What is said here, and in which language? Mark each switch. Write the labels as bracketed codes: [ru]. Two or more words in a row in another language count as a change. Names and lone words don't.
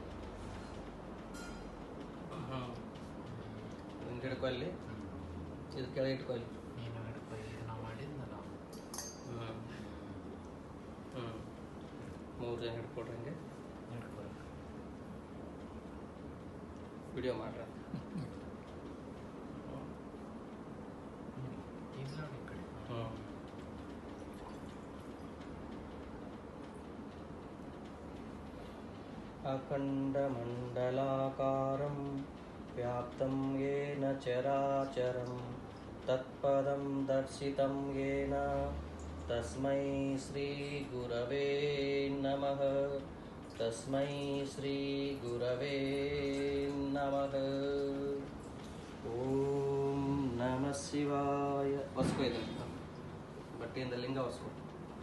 [kn] ಹಿಂಗೆ ಹಿಡ್ಕೊ ಅಲ್ಲಿ ಇದು ಕೆಳಗೆ ಇಟ್ಕೊ ಅಲ್ಲಿ ಮೂರು ಜನ ಹಿಡ್ಕೊಡ್ರಿ ಹಂಗೆ ವಿಡಿಯೋ ಮಾಡ್ರ [sa] अखण्डमण्डलाकारं व्याप्तं येन चराचरं तत्पदं दर्शितं येन तस्मै श्रीगुरवे नमः तस्मै श्रीगुरवे नमः ಓಂ ನಮಃ ಶಿವಾಯ. [kn] ಒಸ್ಕೊ ಇದನ್ನು ಬಟ್ಟೆಯಿಂದ ಲಿಂಗ ಒಸ್ಕೊ.